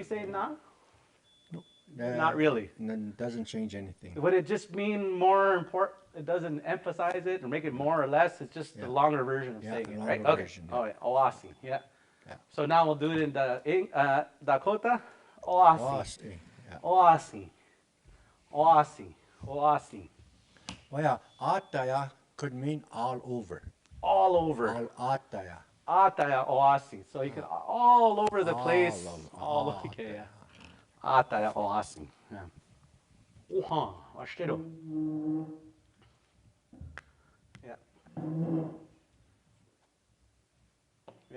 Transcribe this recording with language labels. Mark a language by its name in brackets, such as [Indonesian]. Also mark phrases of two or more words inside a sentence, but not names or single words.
[English] you say na? Uh, Not really. Doesn't change anything. Would it just mean more important? It doesn't emphasize it or make it more or less. It's just the Yeah. longer version of Yeah, saying the it, longer right? Okay. version, yeah. Oh, yeah. Oasi. Yeah. Yeah. So now we'll do it in the Dakota. Oasi. Owasin. Yeah. [Dakota] Oasi. Oasi. Oasi. [English] Well, yeah, ataya could mean all over. All over. All ataya. [Dakota] Ataya oasi. [English] So you can all over the place. All All okay, yeah. [Dakota] Ataya oasi. [English] Yeah. [Dakota] Uha. Washiteru. [English] Yeah. Yeah.